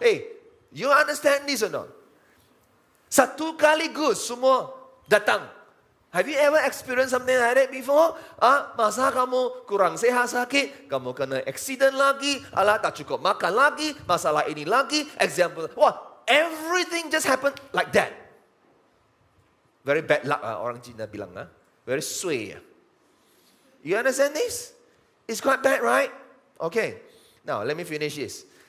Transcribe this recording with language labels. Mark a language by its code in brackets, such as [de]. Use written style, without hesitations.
[en] Hey, you understand this or not? [ms] Satu kaligus semua datang. [en] Have you ever experienced something like that before? [ms] Masa kamu kurang sehat sakit, kamu kena accident lagi, alah tak cukup makan lagi, masalah ini lagi, example. [en] Wah, everything just happened like that. Very bad luck, [ms] orang Cina bilang. [en] Very suay. You understand this? It's quite bad, right? Okay, now let me finish this.